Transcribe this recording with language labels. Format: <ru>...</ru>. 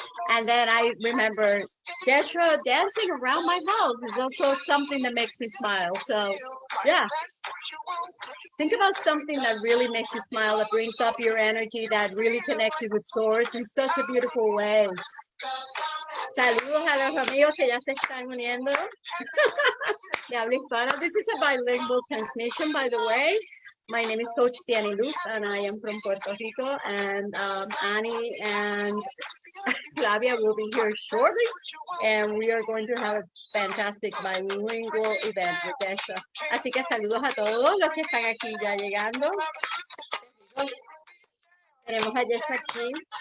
<en>And then I remember Yeshua dancing around my house is also something that makes me smile. So, yeah. Think about something that really makes you smile, that brings up your energy, that really connects you with Source in such a beautiful way.</en> <es>Saludos a los amigos que ya se están uniendo. De habla hispana.</es> <en>This is a bilingual transmission, by the way. My name is Coach Dianiluz, and I am from Puerto Rico. And Annie and Flavia will be here shortly. And we are going to have a fantastic bilingual event with Yeshua.</en> <es>Así que saludos a todos los que están aquí ya llegando. Tenemos a Yeshua aquí.</es>